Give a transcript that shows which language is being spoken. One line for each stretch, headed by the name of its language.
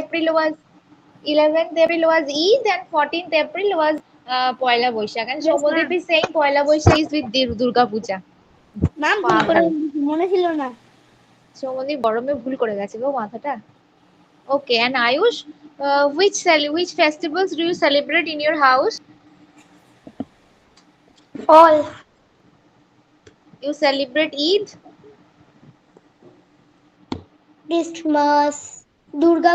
English: April was 11th April was Eid and 14th April was Poila Boishakh. And yes ma'am. Shomodeep is saying Poila Boishakh is with Durga Puja.
Bangla: Ma'am ভুল করে পাগল। মনে ছিল না। Shomodeep গরমে ভুল করে গেছে গো মাথাটা।
English: Okay, and Ayush, which festivals do you celebrate in your house? All. You celebrate Eid,
Bangla: Christmas, Durga